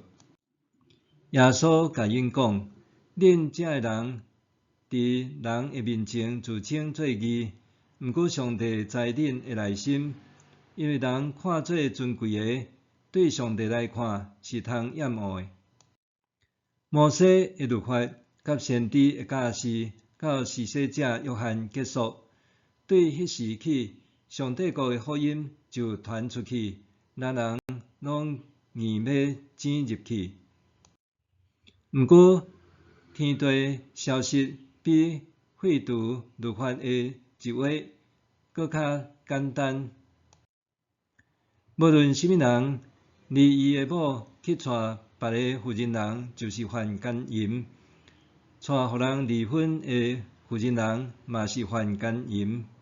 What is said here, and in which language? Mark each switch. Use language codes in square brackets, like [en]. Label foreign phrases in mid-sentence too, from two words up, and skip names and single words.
[nan] 耶稣甲因讲：恁这个人伫人的面前自称做义，毋过上帝知恁的内心，因为人看做尊贵的，对上帝来看是通厌恶的。摩西的律法甲先知的教示到施洗者约翰结束，对迄时起，上帝国的福音就传出去，人人拢硬要挤入去。毋过，天地消息比废除律法的一话搁较简单。无论什么人，离伊的某去娶别个妇人人，就是犯奸淫；娶互人离婚的妇人人，嘛是犯奸淫。